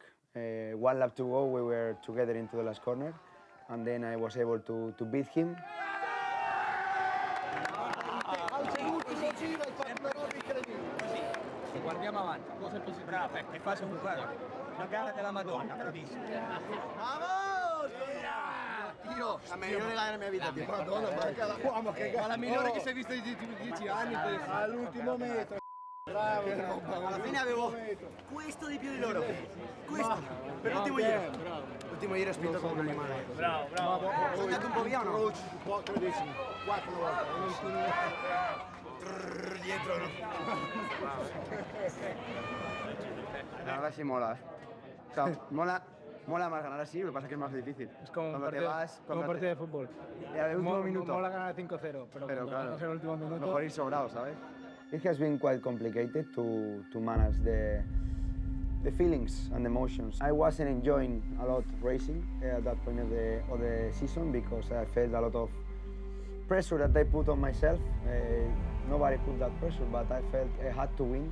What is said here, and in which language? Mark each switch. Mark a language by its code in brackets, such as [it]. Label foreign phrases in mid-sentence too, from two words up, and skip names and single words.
[en] 1 lap to go, we were together into the last corner, and then I was able to beat him. [it] Guardiamo avanti, cosa è possibile? Bravo, è facile una gara della Madonna, bravissimo. [es] ¡Vamos! Tío, la mejor gara de mi vida, tío. [it] Madonna, ma la migliore che si è vista negli ultimi 10 anni. All'ultimo metro. Bravo, alla fine avevo questo di più di loro. Questo, per l'ultimo giro. L'ultimo giro ho spinto come un animale. Bravo. Sono andato un po' via o no? Un po', 4 volte. Dietro, [es] no. La verdad sí mola. O sea, mola más ganar así, lo que pasa es que es más difícil. Es como un partido de fútbol. Y al último minuto. Mola ganar 5-0, pero claro, en el último minuto. Mejor ir sobrado, ¿sabes? [en] It has been quite complicated to manage the feelings and emotions. I wasn't enjoying a lot racing at that point of the season because I felt a lot of pressure that I put on myself. Nobody put that pressure, but I felt I had to win.